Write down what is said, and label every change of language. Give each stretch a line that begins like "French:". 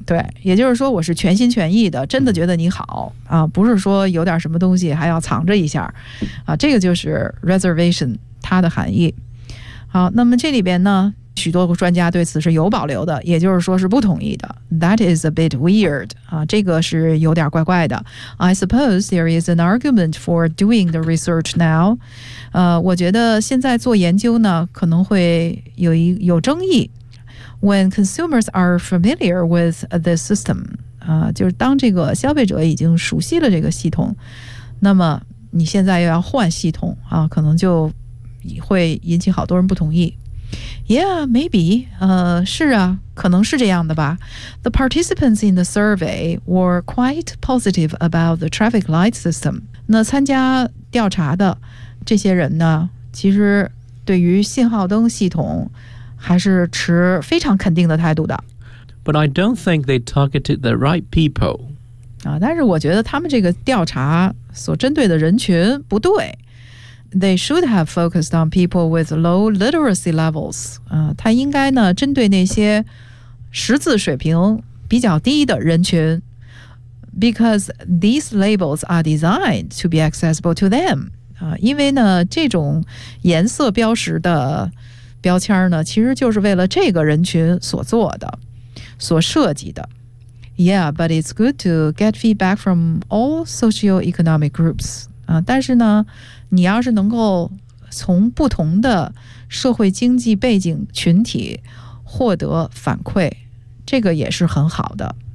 Chinese: 对，也就是说我是全心全意的，真的觉得你好啊，不是说有点什么东西还要藏着一下啊，这个就是 reservation 它的含义。好，那么这里边呢，许多专家对此是有保留的，也就是说是不同意的。
English: That is a bit weird
Chinese: 啊，这个是有点怪怪的。
English: I suppose there is an argument for doing the research now。
Chinese: 我觉得现在做研究呢，可能会有争议。
English: When consumers are familiar with the system，
Chinese: 啊，就是当这个消费者已经熟悉了这个系统，那么你现在又要换系统啊，可能就会引起好多人不同意。
English: Yeah, maybe.
Chinese: 是啊，可能是这样的吧。
English: The participants in the survey were quite positive about the traffic light system.
Chinese: 那参加调查的这些人呢，其实对于信号灯系统还是持非常肯定的态度的。
English: But I don't think they targeted the right people.
Chinese: 啊，但是我觉得他们这个调查所针对的人群不对。
English: They should have focused on people with low literacy levels.
Chinese: 他应该呢针对那些识字水平比较低的人群 ，
English: because these labels are designed to be accessible to them.
Chinese: 因为呢这种颜色标识的标签呢，其实就是为了这个人群所做的、所设计的。
English: Yeah, but it's good to get feedback from all socioeconomic groups.
Chinese: 但是呢。你要是能够从不同的社会经济背景群体获得反馈，这个也是很好的。